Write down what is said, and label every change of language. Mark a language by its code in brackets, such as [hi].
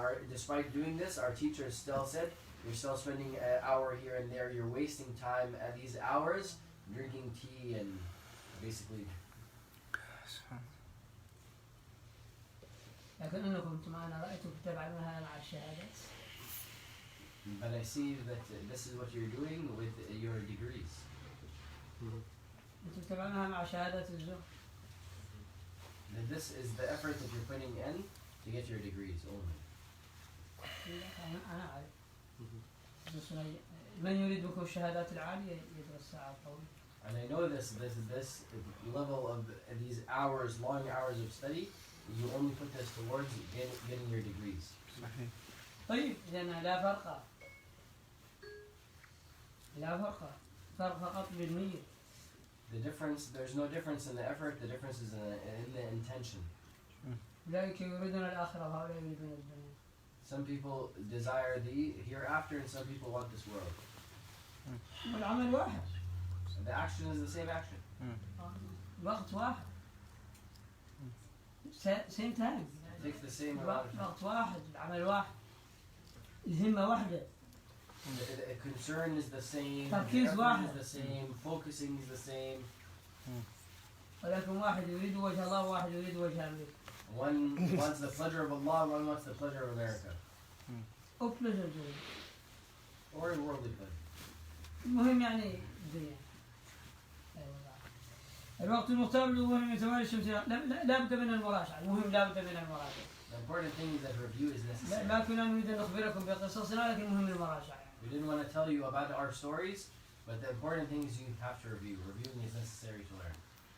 [en] Despite doing this, our teachers still said, you're still spending an hour here and there, you're wasting time at these hours drinking tea and basically. [ar] لكن أنكم أنا رأيتم تتابعون هذا مع الشهادات. [en] But I see that this is what you're doing with your degrees. [ar] أنتم تتابعونها مع شهادات الزهد. [en] That this is the effort that you're putting in to get your degrees only. [ar] أنا أعرف. من يريد بكم الشهادات العالية يدرس ساعات طويلة. [en] And I know this level of these hours, long hours of study, you only put this towards getting your degrees. [ar] صحيح. طيب إذن لا فرق فقط بالنية. [en] The difference, there's no difference in the effort, the difference is in the intention. [ar] أولئك يريدون الآخرة وهؤلاء يريدون الدنيا. [en] Some people desire the hereafter and some people want this world. [ar] والعمل واحد. [en] And the action is the same action. [ar] وقت واحد. [en] Same time. It takes the same amount of time. [ar] وقت واحد، العمل واحد. الهمة واحدة. [en] The concern is the same, the [ar] تركيز [en] effort [ar] واحد. [en] is the same, focusing is the same. [ar] ولكن واحد يريد وجه الله وواحد يريد وجه أمريكا. [en] One wants the pleasure of Allah, one wants the pleasure of America. [ar] أو pleasure الدنيا. [en] Or worldly pleasure. [ar] المهم يعني الدنيا. الوقت المختار للظهور من زوال الشمس لا بد من المراجعة. المهم لا بد من المراجعة. The important thing is that review is necessary. ما كنا نريد أن نخبركم بقصصنا لكن المهم المراجعة. [en] We didn't want to tell you about our stories, but the important thing is you have to review. Reviewing is necessary to learn.